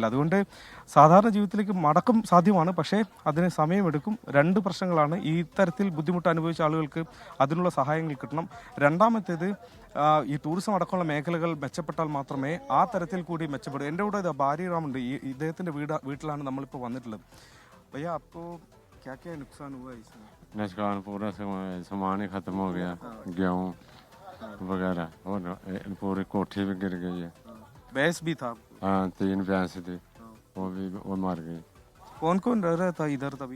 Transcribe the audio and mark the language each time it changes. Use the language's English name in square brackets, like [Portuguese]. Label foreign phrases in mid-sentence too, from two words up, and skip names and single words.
[Malayalam] അതുകൊണ്ട് സാധാരണ ജീവിതത്തിലേക്ക് മടക്കം സാധ്യമാണ്, പക്ഷേ അതിന് സമയമെടുക്കും. 2 പ്രശ്നങ്ങളാണ്. ഈ തരത്തിൽ ബുദ്ധിമുട്ട് അനുഭവിച്ച ആളുകൾക്ക് അതിനുള്ള സഹായങ്ങൾ കിട്ടണം. രണ്ടാമത്തേത്, ഈ ടൂറിസം അടക്കമുള്ള മേഖലകൾ മെച്ചപ്പെട്ടാൽ മാത്രമേ ആ തരത്തിൽ കൂടി മെച്ചപ്പെടൂ. എൻ്റെ കൂടെ ബാരി റാം ഉണ്ട്. ഇദ്ദേഹത്തിൻ്റെ വീട്ടിലാണ് നമ്മളിപ്പോൾ വന്നിട്ടുള്ളത്. [Hindi] भैया आपको क्या क्या नुकसान हुआ इसमें? नुकसान पूरा सामान ही खत्म हो गया, गेहूँ वगैरह, और पूरी कोठी भी गिर गई है। भैंस भी था? हाँ, 3 भैंस थी, वो मर गई। कौन कौन रह रहा था इधर तभी?